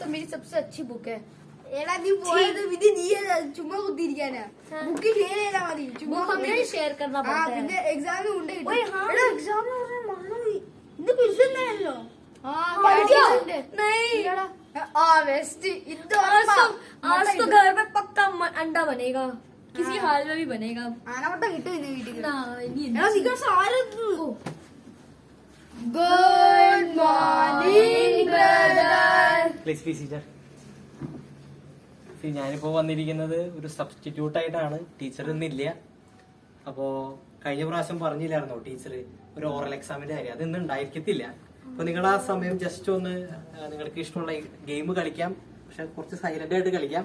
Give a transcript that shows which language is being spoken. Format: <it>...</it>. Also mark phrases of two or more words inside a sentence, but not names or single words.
<hi>सबसे अच्छी बुक है.</hi> <ml>എടാ നീ പോയത് വിധി നീ ചുമ്മാ കുത്തിയിരിക്കാനാ.</ml> <en>book share</en> <ml>ചെയ്താ മതി. ചുമ്മാ</ml> <hi>हमें शेयर करना पड़ता है.</hi> <ml>പിന്നെ എക്സാമിന് കൊണ്ട് കിട്ടും. എടാ എക്സാമിന് പറഞ്ഞാൽ മറന്നു. ഇന്ന് ക്വിസ് എന്താണല്ലോ?</ml> <hi>आज तो घर में पक्का अंडा बनेगा. किसी हाल में भी बनेगा.</hi> <ml>ആനവട്ട കിട്ടും ഇന്ന് വീട്ടിൽ.</ml> <en>Good morning, brother. Please be seated.</en> <ml>ഞാനിപ്പോ വന്നിരിക്കുന്നത് ഒരു സബ്സ്റ്റിറ്റ്യൂട്ട് ആയിട്ടാണ്. ടീച്ചർ ഇന്നില്ല. അപ്പോ കഴിഞ്ഞ പ്രാവശ്യം പറഞ്ഞില്ലായിരുന്നോ ടീച്ചർ ഒരു ഓറൽ എക്സാമിന്റെ കാര്യം, അത് ഇന്ന് ഉണ്ടായിരിക്കത്തില്ല. അപ്പൊ നിങ്ങൾ ആ സമയം ജസ്റ്റ് ഒന്ന് നിങ്ങൾക്ക് ഇഷ്ടമുള്ള ഗെയിം കളിക്കാം, പക്ഷെ കുറച്ച് സൈലന്റ് ആയിട്ട് കളിക്കാം.</ml>